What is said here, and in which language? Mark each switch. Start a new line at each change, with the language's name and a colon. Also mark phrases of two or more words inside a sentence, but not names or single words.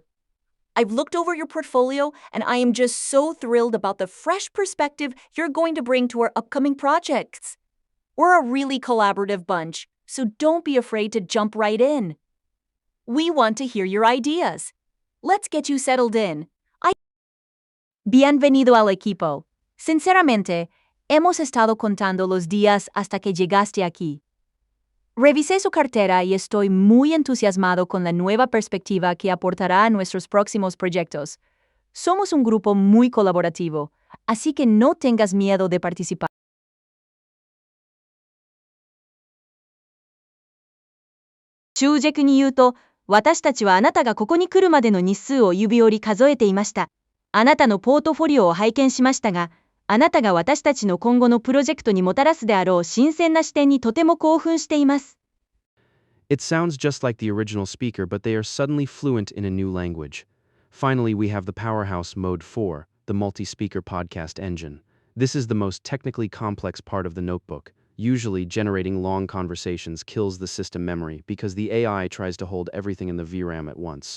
English: I've looked over your portfolio and I am just so thrilled about the fresh perspective you're going to bring to our upcoming projects. We're a really collaborative bunch, so don't be afraid to jump right in. We want to hear your ideas. Let's get you settled in.
Spanish: Bienvenido al equipo. Sinceramente, hemos estado contando los días hasta que llegaste aquí. Revisé su cartera y estoy muy entusiasmado con la nueva perspectiva que aportará a nuestros próximos proyectos. Somos un grupo muy colaborativo, así que no tengas miedo de participar.
Japanese: 中軸に言うと、私たちはあなたがここに来るまでの日数を指折り数えていました。あなたのポートフォリオを拝見しましたが、あなたが私たちの今後のプロジェクトにもたらすであろう新鮮な視点にとても興奮しています。
English: It sounds just like the original speaker, but they are suddenly fluent in a new language. Finally, we have the powerhouse Mode 4, the multi-speaker podcast engine. This is the most technically complex part of the notebook. Usually, generating long conversations kills the system memory because the AI tries to hold everything in the VRAM at once.